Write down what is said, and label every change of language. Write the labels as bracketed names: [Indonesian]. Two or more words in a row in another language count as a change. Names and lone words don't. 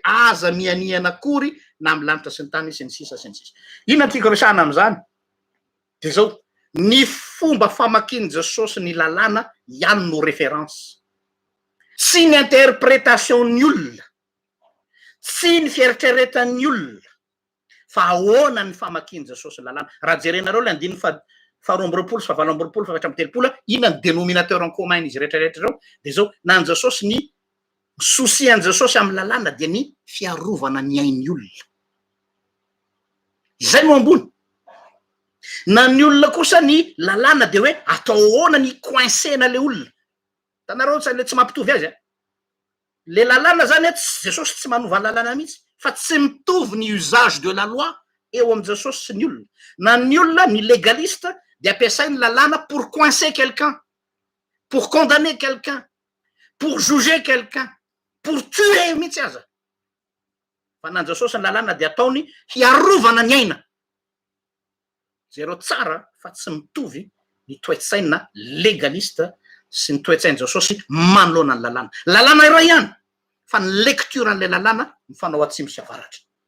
[Malagasy] aza mianiana akory na amy lanitra sy ny tany sy ny sisa inona tiako resahana am'zany de zao ny fomba famakiny Jesosy ny lalàna ihany no référence sy ny interprétation ny olona sy ny fieritreretan'ny olona fa ahoana ny famakiny Jesosy lalàna raha jerenareo le andiny faharoa amby roapolo sy fahavalo amby roapolo fa efatra amby telopolo inona ny [French] dénominateur en commun [Malagasy] izy rehetrarehetra zao de zao na ny Jesosy ny souci-an Jesosy amy lalàna dia ny fiarovana ny ain'ny olona izay no ambony na ny olona kosa ny lalàna de hoe atao ahoana ny coincena le olona. Tanareo le tsy mampitovy azy le lalàna zany Jesosy tsy manova lalàna mihitsy fa tsy mitovy ny [French] usage de la loi [Malagasy] eo am' Jesosy sy ny olona. Na ny olona ny légaliste de ampiasainy lalàna [French] pour coincer quelqu'un, pour condamner quelqu'un, pour juger quelqu'un, pour tuer [Malagasy] mihitsy aza. Fa nan Jesosy ny lalàna de ataony hiarovana ny aina. Zero tsara fa tsy mitovy ny toetsaina légaliste sy ny toetsainy Jesosy manoloana ny lalàna. Lalàna iray ihany fa ny lecture an'le lalàna mifanao atsimo sy avaratra.